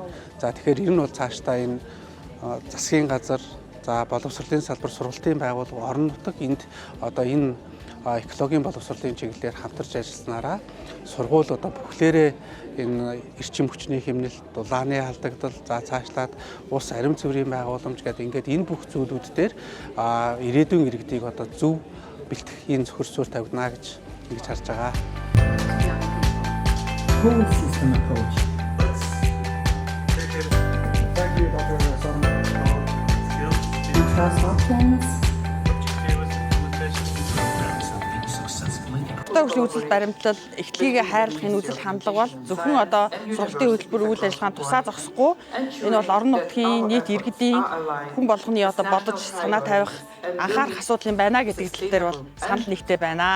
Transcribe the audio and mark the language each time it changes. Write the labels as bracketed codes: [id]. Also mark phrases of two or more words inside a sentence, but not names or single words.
[mn] За тэгэхээр ер нь бол цаашдаа энэ засгийн газар за боловсролын салбар сургалтын байгууллага орон нутаг энд одоо энэ экологийн боловсролын чиглэлээр хамтарч ажилласнараа сургууль одоо бүхлээрээ энэ эрчим хүчний хэмнэлт, дулааны алдагдал, за цаашлаад ус арим цэврийн байгууламж гэдэг ингээд энэ бүх зүйлүүд дээр ирээдүйн иргэдийг одоо зөв бэлтгэхийн зөвхөр суурь тавигдана гэж ингэж харж байгаа. [en] Whole system approach. Thank you, Dr. Trust options. [mn] Хөгжлийн үзэл баримтлал, эхлэлийг хайрлахын үзэл хандлага бол зөвхөн одоо сургалтын хөтөлбөр үйл ажиллагаанд тусаа зогсохгүй энэ бол орон нутгийн нийт иргэдийн хүн болгоны одоо бодож санаа тавих анхаарах асуудал юм байна гэдэг тал дээр бол санал нэгтэй байна.